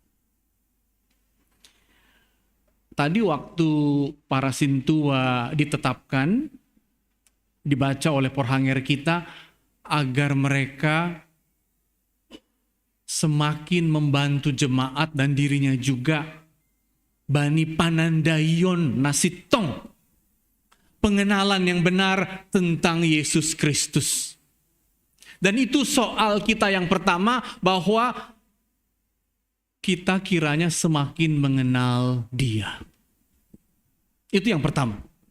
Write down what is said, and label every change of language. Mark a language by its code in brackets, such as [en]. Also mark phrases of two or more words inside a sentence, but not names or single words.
[id] Tadi waktu para sintua ditetapkan, dibaca oleh porhanger kita, agar mereka semakin membantu jemaat dan dirinya juga [bts] bani panandayon nasitong, [id] pengenalan yang benar tentang Yesus Kristus. Dan itu soal kita yang pertama, bahwa kita kiranya semakin mengenal Dia. Itu yang pertama.